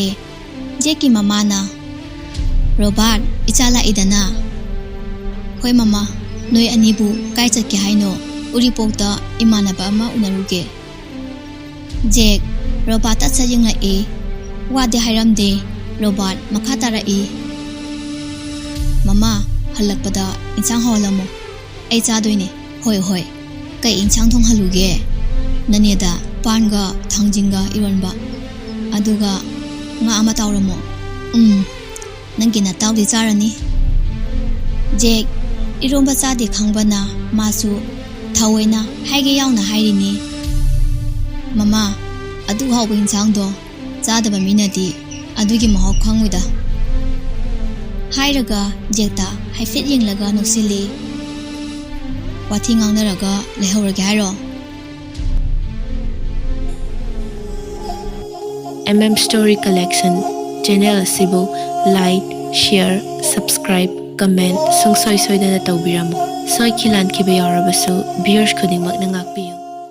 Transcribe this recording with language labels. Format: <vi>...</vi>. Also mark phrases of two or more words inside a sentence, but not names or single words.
<mni>Jeki mamana. Robert ichala idana. Hoi mama. Noi anibu kai chatke haino. Uripokta imanaba ama unaruge. Jek. Robert atsayang e. Wade hairamde. Robert makatara e. Mama halakpada insang hawalamo. Ay chadoine. Hoi hoi. Kay insang thong haluge. Naneda panga thangjinga ironba. Aduga nga ama tawramo. Nangina tawdi charani. Jek iromba chade khangbana masu thawaina haige yauna hairini. Mama adu hawba insang do chadaba minadi adugi mahok khangwida. Hairaga jekta haifet yenglaga noksili. Wathi ngangnaraga lehawrage hairo. Story Collection channel asibu</mni> <en>like, share, subscribe, comment</en> <mni>sungsoi soidana tawbiramo. Soi khilan khiba yarabasu viewers khudingmak na ngakpiyu.</mni>